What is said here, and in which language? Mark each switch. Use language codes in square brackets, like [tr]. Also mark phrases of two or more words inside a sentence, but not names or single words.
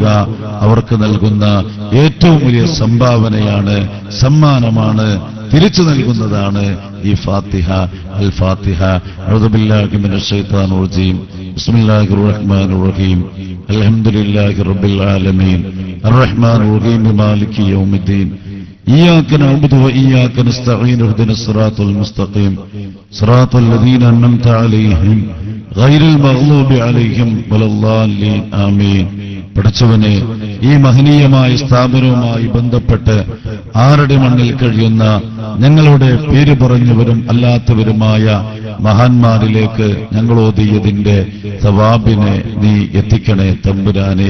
[ml] അവർക്ക് നൽകുന്ന ഏറ്റവും വലിയ സംഭാവനയാണ്, സമ്മാനമാണ്, തിരിച്ചു നൽകുന്നതാണ് ഈ ഫാത്തിഹ. [ar] الفاتحة. أعوذ بالله من الشيطان الرجيم. بسم الله الرحمن الرحيم. الحمد لله رب العالمين الرحمن الرحيم مالك يوم الدين إياك نعبد وإياك نستعين اهدنا الصراط المستقيم صراط الذين أنعمت عليهم غير المغضوب عليهم ولا الضالين آمين. [ml] പഠിച്ചവനെ, ഈ മഹനീയമായ സ്ഥാപനവുമായി ബന്ധപ്പെട്ട് ആറടി മണ്ണിൽ കഴിയുന്ന ഞങ്ങളുടെ പേര് പറഞ്ഞവരും അല്ലാത്തവരുമായ മഹാന്മാരിലേക്ക് ഞങ്ങളോതിയതിന്റെ സവാബിനെ നീ എത്തിക്കണേ തമ്പുരാനെ.